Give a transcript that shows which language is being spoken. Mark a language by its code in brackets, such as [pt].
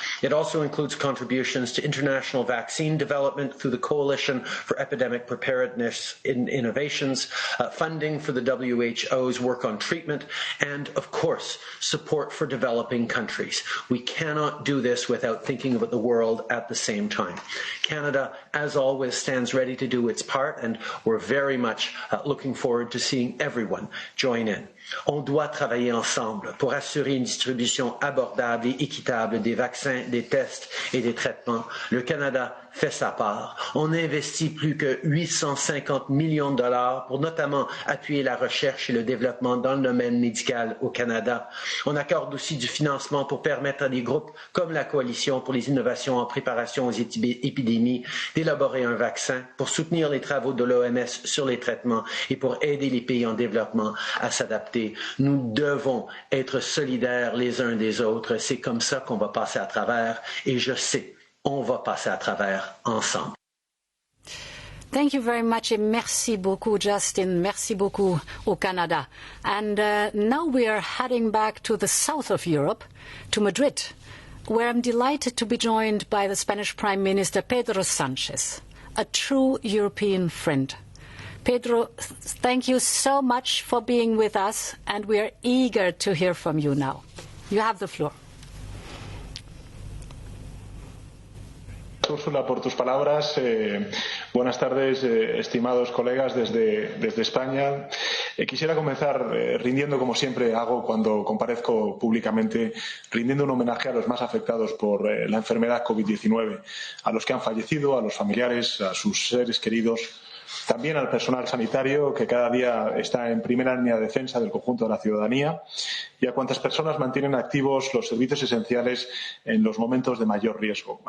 [en] It also includes contributions to international vaccine development through the Coalition for Epidemic Preparedness Innovations, funding for the WHO's work on treatment, and, of course, support for developing countries. We cannot do this without thinking about the world at the same time. Canada, as always, stands ready to do its part, and we're very much looking forward to seeing everyone join in. [fr] On doit travailler ensemble pour assurer une distribution abordable et équitable des vaccins, des tests et des traitements. Le Canada fait sa part. On investit plus que 850 millions de dollars pour notamment appuyer la recherche et le développement dans le domaine médical au Canada. On accorde aussi du financement pour permettre à des groupes comme la Coalition pour les innovations en préparation aux épidémies d'élaborer un vaccin, pour soutenir les travaux de l'OMS sur les traitements et pour aider les pays en développement à s'adapter. Nous devons être solidaires les uns des autres. C'est comme ça qu'on va passer à travers, et je sais, on va passer à travers ensemble. [en] Thank you very much, and [fr] merci beaucoup, [en] Justin. [fr] Merci beaucoup au Canada. [en] And now we are heading back to the south of Europe, to Madrid, where I'm delighted to be joined by the Spanish Prime Minister, Pedro Sanchez, a true European friend. Pedro, thank you so much for being with us, and we are eager to hear from you now. You have the floor. [es] Úrsula, por tus palabras. Buenas tardes, estimados colegas desde España. Quisiera comenzar rindiendo, como siempre hago cuando comparezco públicamente, rindiendo un homenaje a los más afectados por la enfermedad COVID-19, a los que han fallecido, a los familiares, a sus seres queridos, también al personal sanitario que cada día está en primera línea de defensa del conjunto de la ciudadanía y a cuantas personas mantienen activos los servicios esenciales en los momentos de mayor riesgo.